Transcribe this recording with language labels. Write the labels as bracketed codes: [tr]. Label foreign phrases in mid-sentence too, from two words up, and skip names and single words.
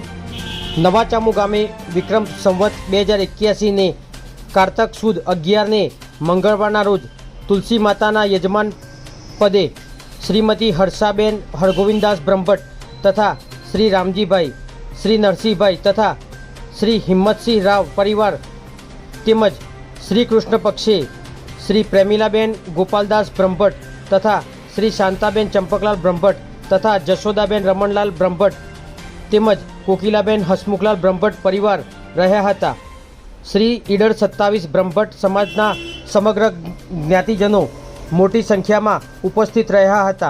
[gu] નવાચામુ ગામે વિક્રમ સંવત 2081 ને કારતક સુદ 11 ને મંગળવારના રોજ તુલસી માતાના યજમાન પદે શ્રીમતી હર્ષાબેન હરગોવિંદાસ બ્રહ્મભટ્ટ તથા શ્રી રામજીભાઈ, શ્રી નરસિંહભાઈ તથા શ્રી હિંમતસિંહ રાવ પરિવાર તેમજ શ્રી કૃષ્ણ પક્ષે શ્રી પ્રેમિલાબેન ગોપાલદાસ બ્રહ્મભટ્ટ તથા શ્રી શાંતાબેન ચંપકલાલ બ્રહ્મભટ્ટ તથા જશોદાબેન રમણલાલ બ્રહ્મભટ્ટ તેમજ કોકિલાબેન હસમુખલાલ બ્રહ્મભટ્ટ પરિવાર રહ્યા હતા। શ્રી ઈડર 27 બ્રહ્મભટ્ટ સમાજના સમગ્ર જ્ઞાતિજનો મોટી સંખ્યા માં ઉપસ્થિત રહ્યા હતા।